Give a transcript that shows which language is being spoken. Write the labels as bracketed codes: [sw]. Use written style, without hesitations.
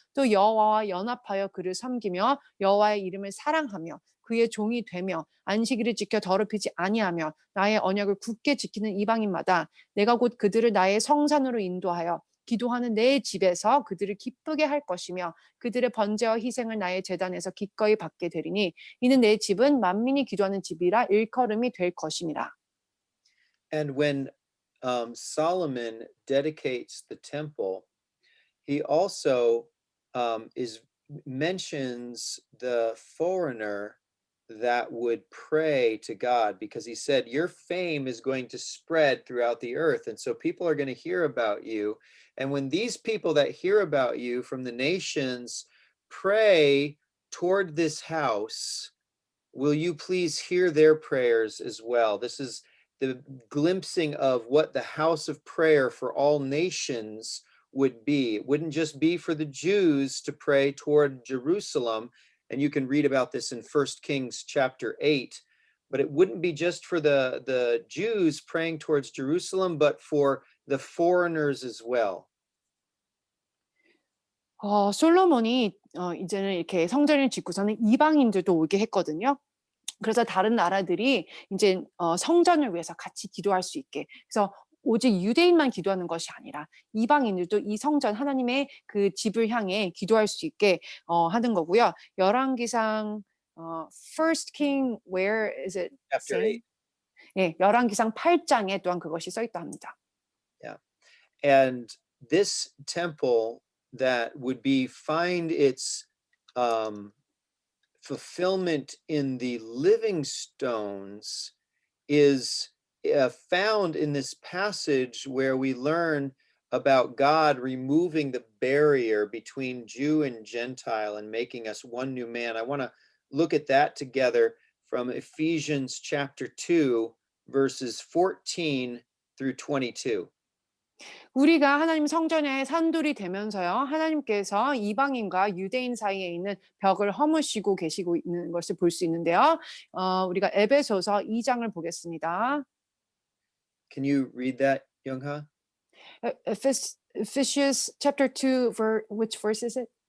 [ko] 또 여호와와 연합하여 그를 섬기며 여호와의 이름을 사랑하며 그의 종이 되며 안식일을 지켜 더럽히지 아니하며 나의 언약을 굳게 지키는 이방인마다 내가 곧 그들을 나의 성산으로 인도하여 기도하는 내 집에서 그들을 기쁘게 할 것이며 그들의 번제와 희생을 나의 제단에서 기꺼이 받게 되리니 이는 내 집은 만민이 기도하는 집이라 일컬음이 될 것임이라. [en] And when Solomon dedicates the temple, he also mentions the foreigner that would pray to God because he said, your fame is going to spread throughout the earth. And so people are going to hear about you. And when these people that hear about you from the nations pray toward this house, will you please hear their prayers as well? This is the glimpsing of what the house of prayer for all nations would be. It wouldn't just be for the Jews to pray toward Jerusalem, and you can read about this in 1 Kings chapter 8, but it wouldn't be just for the Jews praying towards Jerusalem, but for the foreigners as well. [ko] 솔로몬이 이제는 이렇게 성전을 짓고서는 이방인들도 오게 했거든요. 그래서 다른 나라들이 이제 성전을 위해서 같이 기도할 수 있게. 그래서 오직 유대인만 기도하는 것이 아니라 이방인들도 이 성전 하나님의 그 집을 향해 기도할 수 있게 하는 거고요. [en] 열왕기상 First King where is it? Chapter 8. [ko] 예, 열왕기상 8장에 또한 그것이 써 있다 합니다. [en] Yeah. And this temple that would be find its um, fulfillment in the living stones is found in this passage where we learn about God removing the barrier between Jew and Gentile and making us one new man. I want to look at that together from Ephesians chapter 2, verses 14 through 22. [ko] 우리가 하나님 성전의 산돌이 되면서요. 하나님께서 이방인과 유대인 사이에 있는 벽을 허무시고 계시고 있는 것을 볼 수 있는데요. 우리가 에베소서 2장을 보겠습니다. [en] Can you read that, Youngha? Ephesians chapter 2, which verse is it?